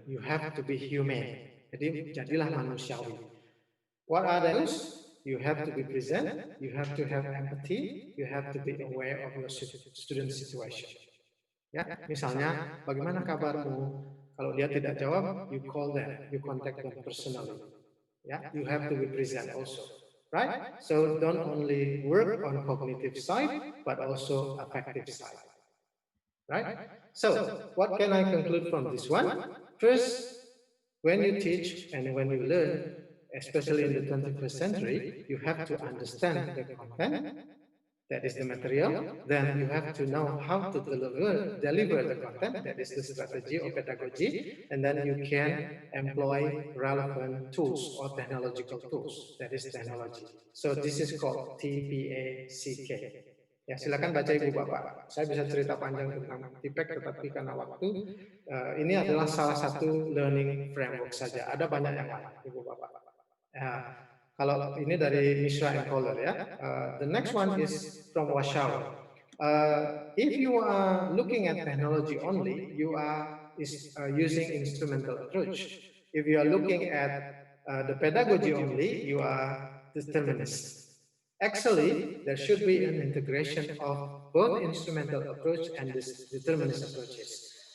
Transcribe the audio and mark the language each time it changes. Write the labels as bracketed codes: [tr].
[en] You have to be humane. [id] Jadi jadilah manusiawi. [en] What are those? You have to be present, you have to have empathy, you have to be aware of your student situation. [id] Ya, misalnya, bagaimana kabarmu? Kalau dia tidak jawab, [en] you call them, you contact them personally. Ya, you have to be present also, right? So don't only work on cognitive side, but also affective side, right? So what can I conclude from this one? First, when you teach and when you learn, especially in the 21st century, you have to understand the content, that is the material, then you have to know how to deliver the content, that is the strategy or pedagogy, and then you can employ relevant tools or technological tools, that is technology. So this is called TPACK. Ya, [id] silakan baca Ibu Bapak. Saya bisa cerita panjang tentang TPEC, tetapi karena waktu, ini adalah salah satu learning framework saja. Ada banyak yang lain, Ibu Bapak. Kalau ini dari Mishra and Kohler, ya. [en] The next one is from Warsaw. If you are looking at technology only, you are using instrumental approach. If you are looking at the pedagogy only, you are determinist. Actually, there should be an integration of both instrumental approach and this determinist approaches.